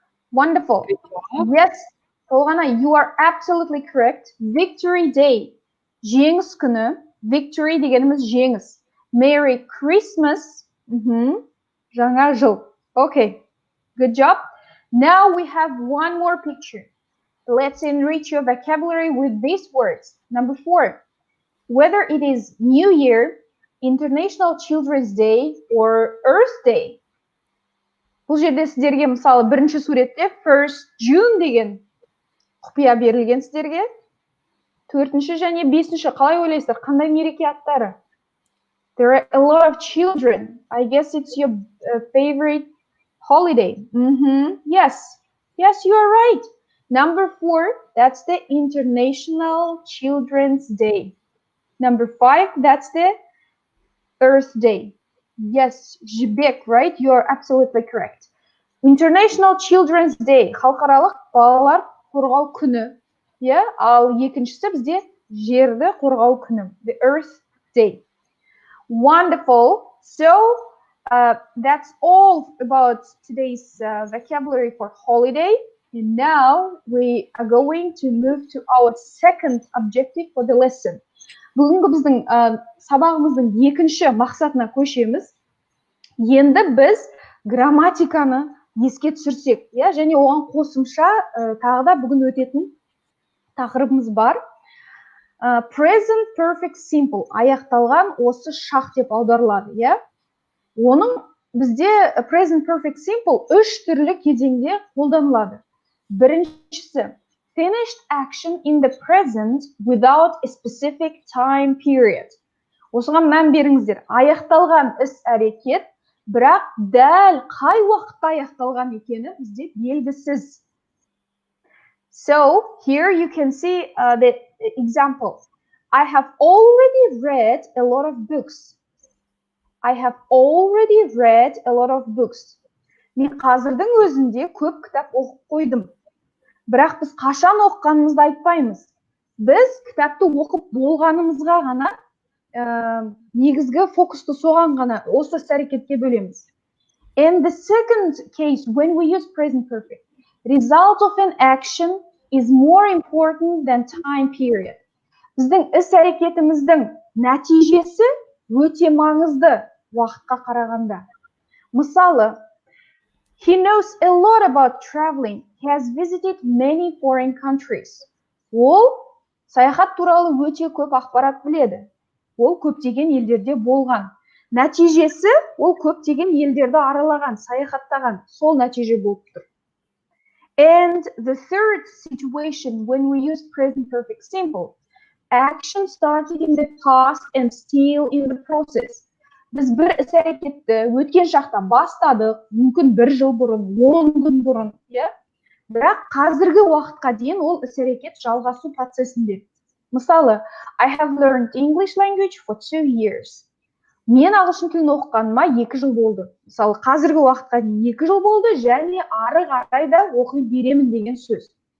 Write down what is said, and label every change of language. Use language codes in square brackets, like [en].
[en] Wonderful. Yes. Толғанай, you are absolutely correct. Victory Day. [kk] Жеңіс күні. Victory дегеніміз жеңіс. [en] Merry Christmas. [kk] Жаңа жыл. [en] Okay. Good job. Now we have one more picture. Let's enrich your vocabulary with these words. Number 4. Whether it is New Year, International Children's Day, or Earth Day. [kk] Бұл жерде сіздерге мысалы бірінші суретте 1st June деген құпия берілген сіздерге. 4-ші және 5-ші қалай ойлайсыздар? Қандай мереке аттары? [en] There are a lot of children. I guess it's your favorite holiday. Yes, you are right. Number 4, that's the International Children's Day. Number 5, that's the Earth Day. Yes, Jibek, right? You are absolutely correct. International Children's Day, [kk] халықаралық балалар қорғау күні. [en] Yeah, [kk] ал екіншісі бізде жерді қорғау күні. [en] The Earth Day. Wonderful. So, That's all about today's vocabulary for holiday. And now we are going to move to our second objective for the lesson. [kk] Бүгінгі біздің сабағымыздың екінші мақсатына көшеміз. Енді біз грамматиканы еске түсірсек, және оған қосымша тағы да бүгін өтетін тақырыбымыз бар. Present perfect simple аяқталған осы шақ деп аударылады, Оның бізде present perfect simple 3 түрлі кезеңде қолданылады. Біріншісі [en] finished action in the present without a specific time period. [kk] Осыған мән беріңіздер. Аяқталған іс әрекет, бірақ дәл қай уақытта аяқталған екені бізде белгісіз. [en] So, here you can see the example. I have already read a lot of books. I have already read a lot of books. [kk] Мен қазірдің өзінде көп кітап оқып қойдым. Бірақ біз қашан оқығанымызды айтпаймыз. Біз кітапты оқып болғанымызға ғана негізгі фокусты соған ғана осы іс-әрекетке бөлеміз. [en] In the second case, when we use present perfect, result of an action is more important than time period. [kk] Біздің іс-әрекетіміздің нәтижесі өте маңызды уақытқа қарағанда. Мысалы, [en] he knows a lot about traveling. He has visited many foreign countries. [kk] Ол саяхат туралы өте көп ақпарат біледі. Ол көптеген елдерде болған. Нәтижесі ол көптеген елдерді аралаған, саяхаттаған. Сол нәтиже болып тұр. [en] And the third situation when we use present perfect simple, action started in the past and still in the process. [kk] Біз бір іс-әрекетті өткен шақта бастадық, мүмкін 1 жыл бұрын, 10 күн бұрын, бірақ қазіргі уақытқа дейін ол іс-әрекет жалғасу процесінде. Мысалы, [en] I have learned English language for 2 years. [kk] Мен ағылшын тілін оқығаныма 2 жыл болды. Мысалы, қазіргі уақытқа дейін 2 жыл болды, және ары қарай да оқи беремін деген сөз.